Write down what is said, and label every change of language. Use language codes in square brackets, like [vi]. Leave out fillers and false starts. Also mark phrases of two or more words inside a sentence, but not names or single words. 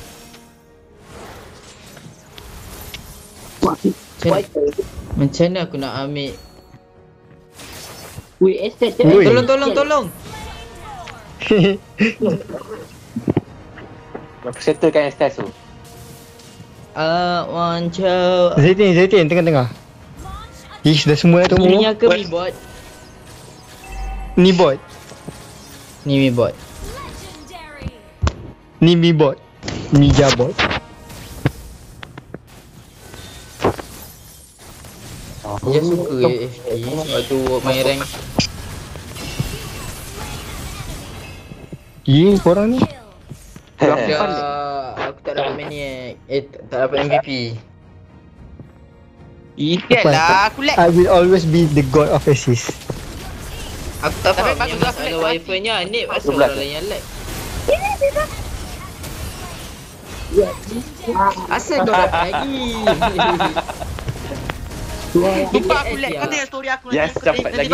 [ms] Macam mana aku nak ambil? Weh, estate je. Ui. Tolong. Aku settlekan STS tu. [en] I want you. [ms] Zaitin tengah-tengah. Ish dah semua dah Ini tunggu. yang ke Mi bot? Ni bot. Ni Mi bot. Ni Mi bot. Mija bot. Dia suka AFK sebab tu main rank. Korang ni Aku tak dapat maniac. Tak dapat MVP. Idiot lah, aku lag. [en] I will always be the god of assist. [ms] Aku tak Tapi faham bagus yang lah, masalah flag wifi nya Anip asal 12. orang lain yang lag. Asal kau dapat lagi. Lupa aku lag. Kau tengok story aku Yes, nanti. dapat Nanti lagi